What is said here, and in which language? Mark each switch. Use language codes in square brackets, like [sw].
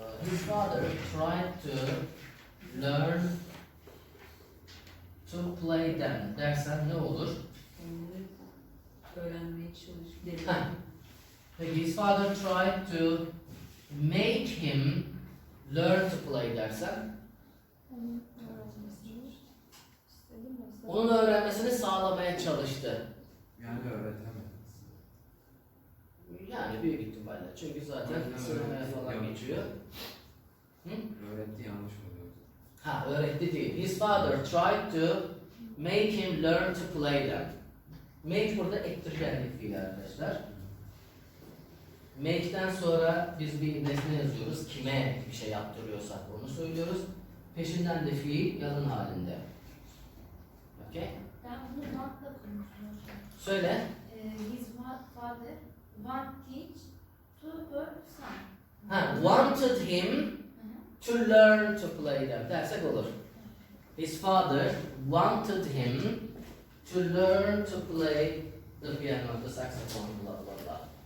[en] His father tried to learn to play them [tr] dersen ne olur? Onları öğrenmeye çalışıyor. Ha. [en] Peki his father tried to make him learn to play [tr] dersen onun öğrenmesini sağlamaya çalıştı. Yani öğretemez. Yani büyük ihtimalle. Çünkü zaten Aynen öyle. sınavaya falan Yanlış geçiyor. Hı? Öğretti yanlış oluyor. Ha, öğretti değil. [en] His father tried to make him learn to play them. [tr] Make burada ettirgenlik fiili arkadaşlar. Make'den sonra biz bir nesne yazıyoruz. Kime bir şey yaptırıyorsak onu söylüyoruz. Peşinden de fiil yalın halinde. Okay? Ben bunu want'la konuştum hocam. Söyle. [en] His father want teach to her son. Ha, wanted him to learn to play them [tr] dersek olur. [en] His father wanted him to learn to play the piano, the saxophone, blah blah blah.